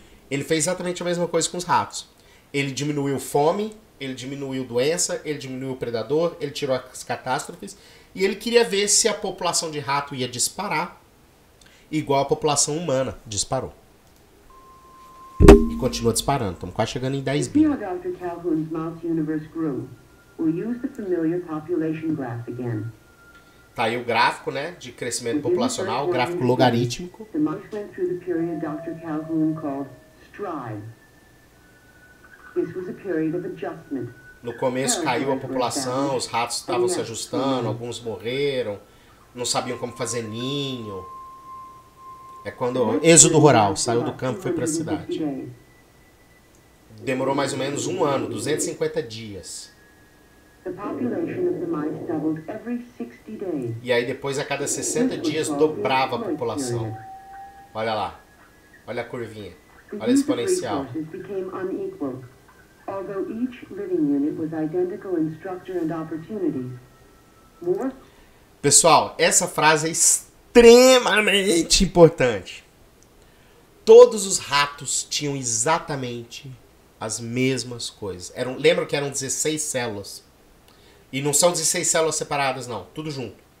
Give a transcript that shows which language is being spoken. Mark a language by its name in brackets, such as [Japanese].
[Portuguese] Ele fez exatamente a mesma coisa com os ratos. Ele diminuiu fome, ele diminuiu doença, ele diminuiu o predador, ele tirou as catástrofes. E ele queria ver se a população de rato ia disparar, igual a população humana disparou. E continua disparando. Estamos quase chegando em 10 [English] To see how [Portuguese] bilhões. [English] Dr. Calhoun's mouse universe grew, we'll use the familiar population graph again. [Portuguese] Tá aí o gráfico, né, de crescimento populacional, gráfico logarítmico. [English] The mouse went through the period Dr. Calhoun called stride. This was a period of adjustment. [Portuguese] No começo caiu a população, os ratos estavam se ajustando, alguns morreram, não sabiam como fazer ninho. É quando êxodo rural, saiu do campo e foi para a cidade. Demorou mais ou menos um ano, 250 dias. [English] The population of the mice doubled every 60 days. [Portuguese] E aí depois a cada 60 dias dobrava a população. Olha lá, olha a curvinha, olha a exponencial. [English] The use of resources became unequal. Although each living unit was identical in structure and opportunities, more [Portuguese] Pessoal, essa frase é extremamente importante. Todos os ratos tinham exatamente as mesmas coisas. Lembram que eram 16 células? E não são 16 células separadas, não. Tudo junto.